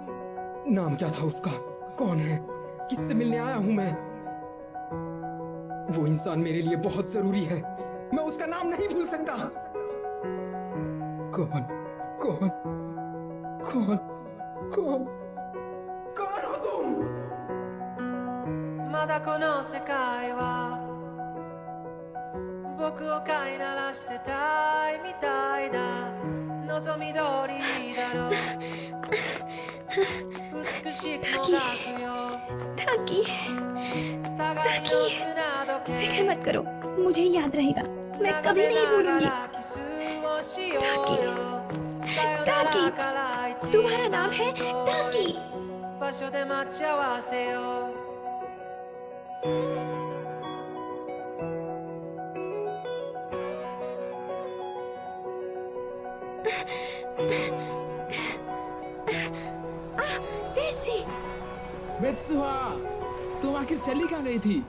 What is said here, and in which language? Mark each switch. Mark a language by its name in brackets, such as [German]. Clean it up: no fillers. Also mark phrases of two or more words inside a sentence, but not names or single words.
[Hindi] नाम क्या था उसका? कौन है? किससे मिलने आया हूं मैं? वो इंसान मेरे लिए बहुत जरूरी है। मैं उसका नाम नहीं भूल सकता। कौन कौन कौन कौन कौन हो तुम? [Japanese] まだこの世界は僕を飼いならしてたいみたいだ。望み通りだろう。美しくもがくよ。 [Hindi] ताकि फिक्र मत करो, मुझे याद रहेगा, मैं कभी नहीं भूलूंगी। ताकि ताकि तुम्हारा नाम है ताकि। [Japanese] 場所で待ち合わせよう。 [Hindi] मित्सुहा, तुम आखिर चली कहाँ गई थी?